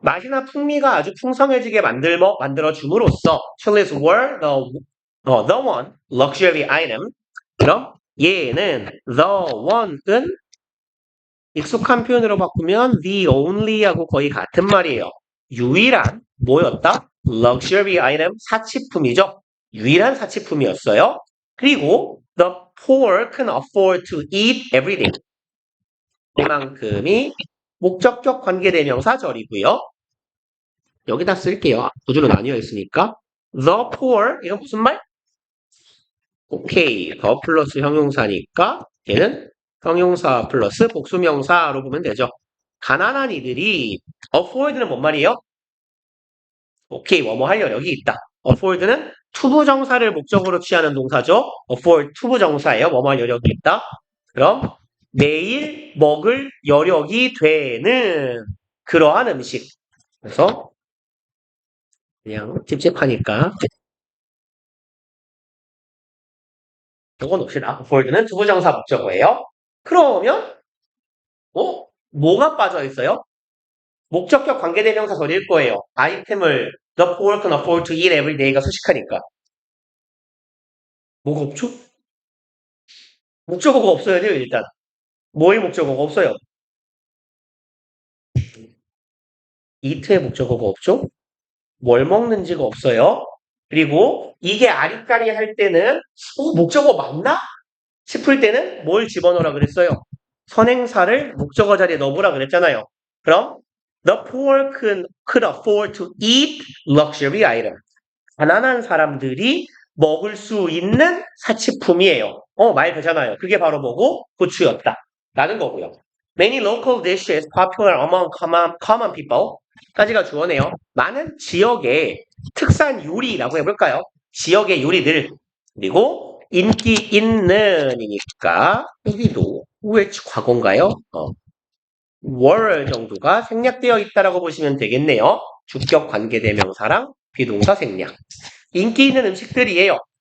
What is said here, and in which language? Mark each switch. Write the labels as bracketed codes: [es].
[ko] 맛이나 풍미가 아주 풍성해지게 만들어 줌으로써 [en] chilies were the one luxury item. [ko] 그럼 얘는 [en] the one [ko] 은 익숙한 표현으로 바꾸면 [en] the only [ko] 하고 거의 같은 말이에요. 유일한 뭐였다? [en] luxury item [ko] 사치품이죠. 유일한 사치품이었어요. [en] 그리고 the poor can afford to eat everything. [ko] 그만큼이 목적격 관계대명사절이고요. 여기다 쓸게요. 구조로 나뉘어 있으니까. [en] The poor, [ko] 이건 무슨 말? 오케이. 더 플러스 형용사니까 얘는 형용사 플러스 복수명사로 보면 되죠. 가난한 이들이 afford는 뭔 말이에요? 오케이. 뭐뭐 할 여력이 있다. afford는 투부정사를 목적으로 취하는 동사죠. afford 투부정사예요. 뭐뭐 할 여력이 있다. 그럼 매일 먹을 여력이 되는 그러한 음식. 그래서 그냥 찝찝하니까 이거 놓읍시다. afford는 투부정사 목적어예요. 그러면 뭐가 빠져 있어요? 목적격 관계대명사 절일 거예요. 아이템을 [en] the poor can afford to eat every day가 [ko] 수식하니까. 뭐가 없죠? 목적어가 없어야 돼요, 일단. 뭐의 목적어가 없어요? eat의 목적어가 없죠? 뭘 먹는지가 없어요. 그리고 이게 아리까리 할 때는 목적어 맞나? 싶을 때는 뭘 집어넣으라 그랬어요? 선행사를 목적어 자리에 넣어보라 그랬잖아요. [en] 그럼 the poor could afford to eat luxury item. [ko] 가난한 사람들이 먹을 수 있는 사치품이에요. 말 되잖아요. 그게 바로 뭐고? 고추였다. 라는 거고요. [en] Many local dishes popular among common people [ko] 까지가 주어네요. 많은 지역의 특산 요리라고 해볼까요? 지역의 요리들. 그리고 인기 있는이니까 여기도 which 과거인가요? were 정도가 생략되어 있다라고 보시면 되겠네요. 주격 관계대명사랑 비동사 생략. 인기 있는 음식들이에요.